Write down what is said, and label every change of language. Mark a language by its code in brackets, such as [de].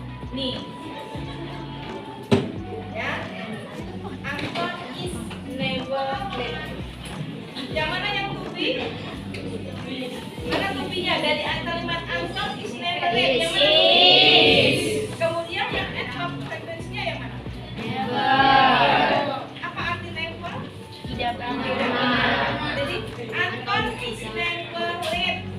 [id] Nih, ya, [en] Anton is never late. [id] Yang mana yang to be? Mana to be-nya? Dari kalimat [en] Anton is never late. [id] Yang mana to be? Kemudian yang adverb frekuensinya yang mana? Apa arti never? Tidak pernah. Jadi [en] Anton is never late.